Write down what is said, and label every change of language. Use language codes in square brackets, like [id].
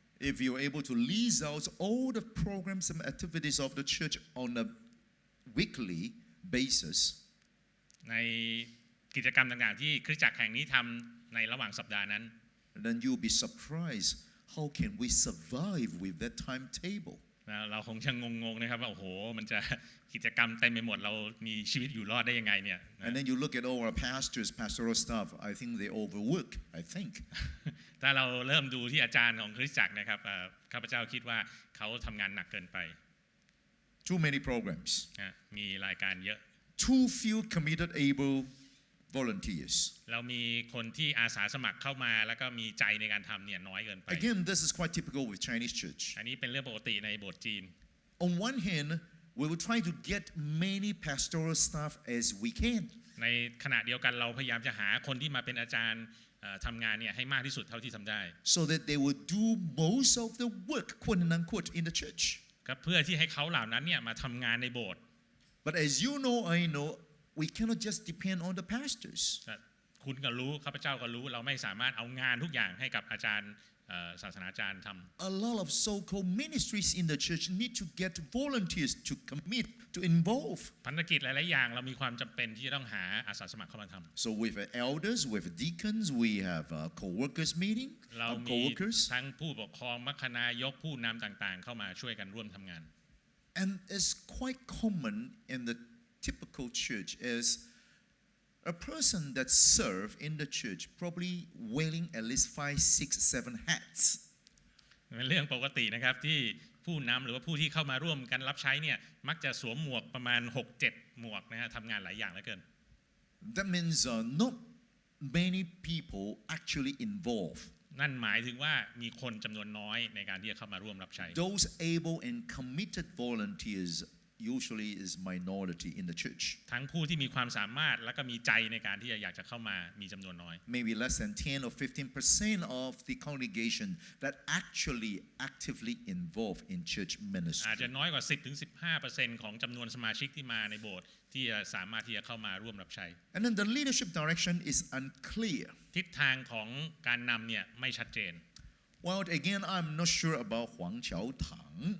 [en] If you're able to list out all the programs and activities of the church on a weekly basis, [th] ในกิจกรรมต่างๆที่คริสตจักรแห่งนี้ทำในระหว่างสัปดาห์นั้น [en] then you'll be surprised how can we survive with that timetable. [th] เราคงจะงงๆนะครับว่าโอ้โหมันจะกิจกรรมเต็มไปหมดเรามีชีวิตอยู่รอดได้ยังไงเนี่ย [en] And then you look at all our pastors, pastoral staff, I think they overwork, I think. [th] ถ้าเราเริ่มดูที่อาจารย์ของคริสตจักรนะครับข้าพเจ้าคิดว่าเขาทำงานหนักเกินไป [en] Too many programs. [th] มีรายการเยอะ [en] Too few committed, able volunteers. [th] เรามีคนที่อาสาสมัครเข้ามาแล้วก็มีใจในการทำเนี่ยน้อยเกินไป [en] Again, this is quite typical with Chinese church. [th] อันนี้เป็นเรื่องปกติในโบสถ์จีน [en] On one hand, we will try to get many pastoral staff as we can. [th] ในขณะเดียวกันเราพยายามจะหาคนที่มาเป็นอาจารย์ทำงานเนี่ยให้มากที่สุดเท่าที่ทำได้ [en] So that they will do most of the work, quote and unquote, in the church. [th] ครับเพื่อที่ให้เขาเหล่านั้นเนี่ยมาทำงานในโบสถ์ [en] But as you know, I know, we cannot just depend on the pastors. [th] คุณก็รู้ข้าพเจ้าก็รู้เราไม่สามารถเอางานทุกอย่างให้กับอาจารย์ศาสนาจารย์ทำ [en] A lot of so-called ministries in the church need to get volunteers to commit, to involve. [th] ภารกิจหลายๆอย่างเรามีความจำเป็นที่จะต้องหาอาสาสมัครเข้ามาทำ [en] So with elders, with deacons, we have a co-workers meeting. [th] เรามี [en] co-workers. [th] ทั้งผู้ปกครองมัคคณายกผู้นำต่างๆเข้ามาช่วยกันร่วมทำงาน [en] And it's quite common in the typical church is a person that serve in the church probably wearing at least 5, 6, 7 hats. [th] เป็นเรื่องปกตินะครับที่ผู้นำหรือว่าผู้ที่เข้ามาร่วมกันรับใช้เนี่ยมักจะสวมหมวกประมาณ 6-7 หมวกนะฮะทำงานหลายอย่างเหลือเกิน [en] That means not many people actually involved. [th] นั่นหมายถึงว่ามีคนจำนวนน้อยในการที่จะเข้ามาร่วมรับใช้ [en] Those able and committed volunteers usually is minority in the church. [th] ทั้งผู้ที่มีความสามารถและก็มีใจในการที่อยากจะเข้ามามีจำนวนน้อย [en] Maybe less than 10 or 15% of the congregation that actually actively involved in church [th] อาจจะ [en] ministry. [th] น้อยกว่า 10-15% ของจำนวนสมาชิกที่มาในโบสถ์ที่สามารถที่จะเข้ามาร่วมรับใช้ [en] And then the leadership direction is unclear. [th] ทิศทางของการนำเนี่ยไม่ชัดเจน [en] Well, again, I'm not sure about Huang Jiaotang.